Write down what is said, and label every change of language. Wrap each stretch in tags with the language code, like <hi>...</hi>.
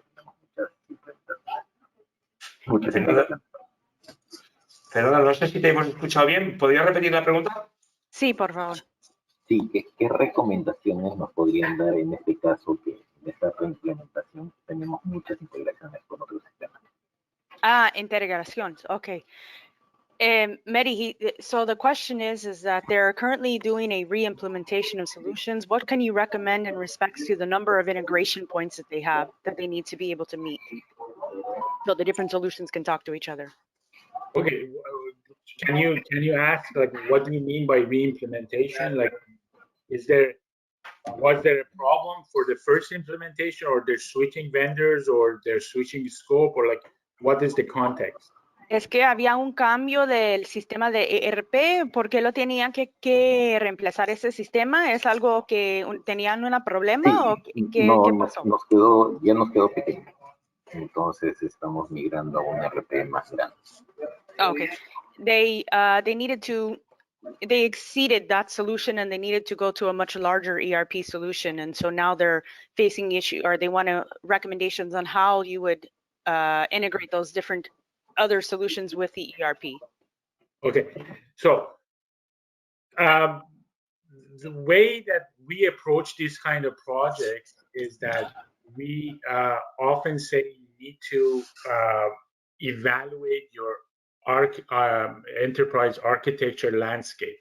<es>Tenemos muchas implementaciones. Fernando, no sé si te hemos escuchado bien. ¿Podrías repetir la pregunta? Sí, por favor. Sí, ¿qué recomendaciones nos podrían dar en este caso que en esta reimplementación tenemos muchas integraciones con otros sistemas?</es> <en>Integrations. Okay. Mehdi, so the question is that they're currently doing a re-implementation of solutions. What can you recommend in respects to the number of integration points that they have that they need to be able to meet so the different solutions can talk to each other? Okay, can you ask, like, what do you mean by re-implementation? Like, was there a problem for the first implementation, or they're switching vendors, or they're switching scope, or like, what is the context?</en> <es>Es que había un cambio del sistema de ERP. ¿Por qué lo tenían que reemplazar ese sistema? ¿Es algo que tenían un problema Sí, o qué pasó? Ya nos quedó pequeño. Entonces estamos migrando a un ERP más grande.</es> <en>Okay. They exceeded that solution and they needed to go to a much larger ERP solution, and so now they're facing issue, or they want recommendations on how you would integrate those different other solutions with the ERP. Okay, so the way that we approach this kind of projects is that we often say you need to evaluate your enterprise architecture landscape.</en>